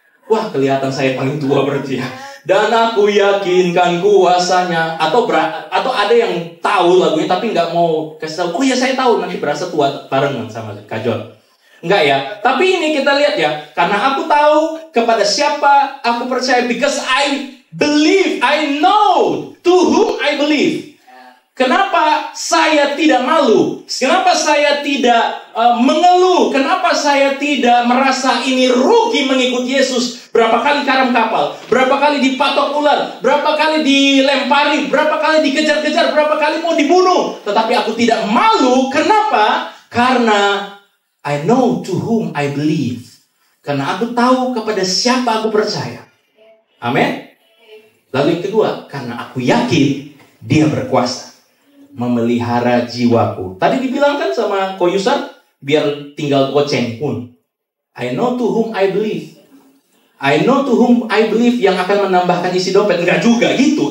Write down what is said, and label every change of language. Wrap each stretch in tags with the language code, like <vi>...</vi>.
<id>Wah, kelihatan saya paling tua berarti ya. Dan aku yakinkan kuasanya. Atau ada yang tahu lagunya tapi nggak mau kasih tahu. Oh ya, saya tahu, nanti berasa tua barengan sama Kak John. Enggak ya. Tapi ini kita lihat ya. Karena aku tahu kepada siapa aku percaya.</id> <en>Because I believe, I know to whom I believe.</en> <id>Kenapa saya tidak malu? Kenapa saya tidak mengeluh? Kenapa saya tidak merasa ini rugi mengikuti Yesus? Berapa kali karam kapal? Berapa kali dipatok ular? Berapa kali dilempari? Berapa kali dikejar-kejar? Berapa kali mau dibunuh? Tetapi aku tidak malu. Kenapa? Karena</id> <en>I know to whom I believe.</en> <id>Karena aku tahu kepada siapa aku percaya. Amin. Lalu yang kedua, karena aku yakin dia berkuasa memelihara jiwaku. Tadi dibilangkan sama Koyusan, biar tinggal goceng pun.</id> <en>I know to whom I believe. I know to whom I believe</en> <id>yang akan menambahkan isi dompet. Enggak juga gitu.</id>